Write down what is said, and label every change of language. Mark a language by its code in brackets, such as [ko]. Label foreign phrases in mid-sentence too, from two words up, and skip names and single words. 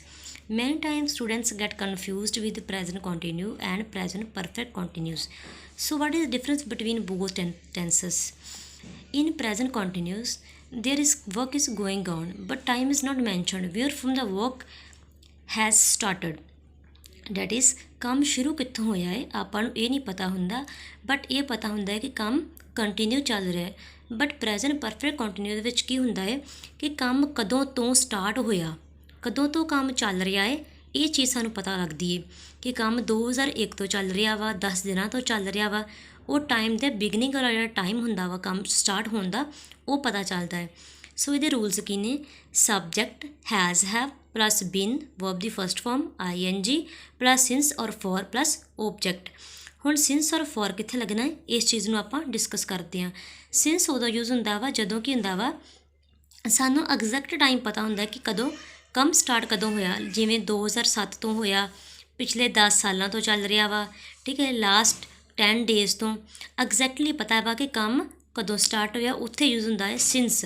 [en] Many times students get confused with present continuous and present perfect continuous. So what is the difference between both tenses? In present continuous, there is work is going on, but time is not mentioned where from the work has started. that is [pa] ਕੰਮ ਸ਼ੁਰੂ ਕਿੱਥੋਂ ਹੋਇਆ ਹੈ ਆਪਾਂ ਨੂੰ ਇਹ ਨਹੀਂ ਪਤਾ ਹੁੰਦਾ, ਬਟ ਇਹ ਪਤਾ ਹੁੰਦਾ ਹੈ ਕਿ ਕੰਮ ਕੰਟੀਨਿਊ ਚੱਲ ਰਿਹਾ ਹੈ। ਬਟ [en] present perfect continue [pa] ਦੇ ਵਿੱਚ ਕੀ ਹੁੰਦਾ ਹੈ ਕਿ ਕੰਮ ਕਦੋਂ ਤੋਂ ਸਟਾਰਟ ਹੋਇਆ, ਕਦੋਂ ਤੋਂ ਕੰਮ ਚੱਲ ਰਿਹਾ ਹੈ, ਇਹ ਚੀਜ਼ ਸਾਨੂੰ ਪਤਾ ਲੱਗਦੀ ਹੈ ਕਿ ਕੰਮ 2001 ਤੋਂ ਚੱਲ ਰਿਹਾ ਵਾ, 10 ਦਿਨਾਂ ਤੋਂ ਚੱਲ ਰਿਹਾ ਵਾ। ਉਹ ਟਾਈਮ ਦੇ ਬਿਗਨਿੰਗ ਵਾਲਾ ਜਿਹੜਾ ਟਾਈਮ ਹੁੰਦਾ ਵਾ ਕੰਮ ਸਟਾਰਟ ਹੋਣ ਦਾ, ਉਹ ਪਤਾ ਚੱਲਦਾ ਹੈ। ਸੋ ਇਹਦੇ ਰੂਲਸ ਕੀ ਨੇ? [en] subject has have plus been verb [pa] ਦੀ [en] first form ing plus since or for plus object. [pa] ਹੁਣ [en] since or for [pa] ਕਿੱਥੇ ਲੱਗਣਾ ਹੈ, ਇਸ ਚੀਜ਼ ਨੂੰ ਆਪਾਂ ਡਿਸਕਸ ਕਰਦੇ ਹਾਂ। since ਉਦੋਂ ਯੂਜ਼ ਹੁੰਦਾ ਵਾ ਜਦੋਂ ਕੀ ਹੁੰਦਾ ਵਾ ਸਾਨੂੰ [en] exact time [pa] ਪਤਾ ਹੁੰਦਾ ਕਿ ਕਦੋਂ ਕੰਮ ਸਟਾਰਟ ਕਦੋਂ ਹੋਇਆ, ਜਿਵੇਂ 2007 ਤੋਂ ਹੋਇਆ, ਪਿਛਲੇ 10 ਸਾਲਾਂ ਤੋਂ ਚੱਲ ਰਿਹਾ ਵਾ, ਠੀਕ ਹੈ, [en] last 10 days [pa] ਤੋਂ ਐਗਜ਼ੈਕਟਲੀ ਪਤਾ ਵਾ ਕਿ ਕੰਮ ਕਦੋਂ ਸਟਾਰਟ ਹੋਇਆ, ਉੱਥੇ ਯੂਜ਼ ਹੁੰਦਾ ਹੈ since।